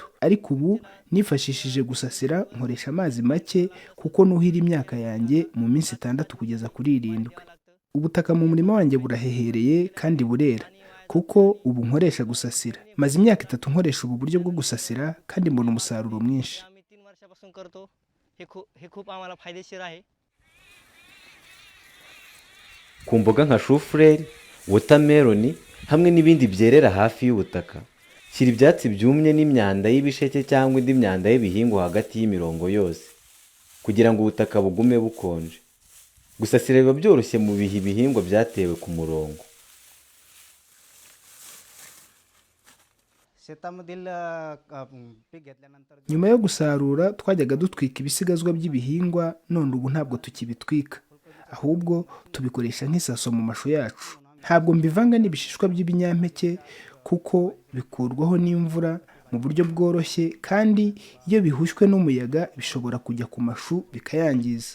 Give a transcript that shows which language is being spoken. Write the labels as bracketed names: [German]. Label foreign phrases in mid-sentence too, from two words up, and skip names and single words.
[Kinyarwanda] Ariko ubu nifashishije gusasira, nkoresha amazi make kuko nuhira imyaka yanjye mu minsi 6 kugeza kuri 7. ubutaka mu murima wanjye burahehereye kandi burera kuko ubu nkoresha gusasira. Maze imyaka 3 nkoresha ubu buryo bwo gusasira kandi mbona umusaruro mwinshi. [Marathi] आम्ही 3 वर्षापासून करतो. हे खूप आम्हाला फायदेशीर आहे. [Kinyarwanda] ku mboga nka shufureri, wotameloni hamwe n'ibindi byerera hafi y'ubutaka, shyira ibyatsi byumye n'imyanda y'ibisheke cyangwa indi myanda y'ibihingwa hagati y'imirongo yose kugira ngo ubutaka bugume bukonje. Gusasira biba byoroshye mu bihe ibihingwa byatewe ku murongo. [Marathi] शेतामधील पीक घेतल्यानंतर [Kinyarwanda] Nyuma yo gusarura twajyaga dutwika ibisigazwa by'ibihingwa, none ubu ntabwo tukibitwika, ahubwo tubikoresha nk'isaso mu mashu yacu. Ntabwo mbivanga n'ibishishwa by'ibinyampeke kuko bikurwaho n'imvura mu buryo bworoshye, kandi iyo bihushywe n'umuyaga bishobora kujya ku mashu bikayangiza.